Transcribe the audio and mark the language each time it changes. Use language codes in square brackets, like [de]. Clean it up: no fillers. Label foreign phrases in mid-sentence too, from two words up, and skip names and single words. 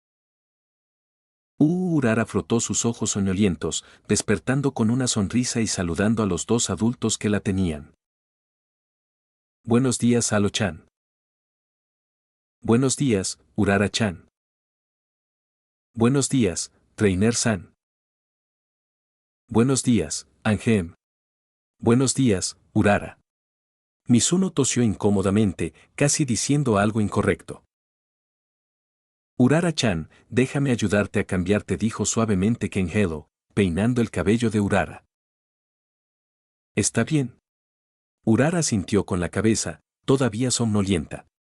[es] Urara frotó sus ojos soñolientos, despertando con una sonrisa y saludando a los dos adultos que la tenían. Buenos días, Alo-chan. Buenos días, Urara-chan. Buenos días, Trainer-san. Buenos días, Angem. Buenos días, Urara. Mizuno tosió incómodamente, casi diciendo algo incorrecto. Urara-chan, déjame ayudarte a cambiarte, dijo suavemente Ken Hello, peinando el cabello de Urara. Está bien. Urara sintió con la cabeza, todavía somnolienta.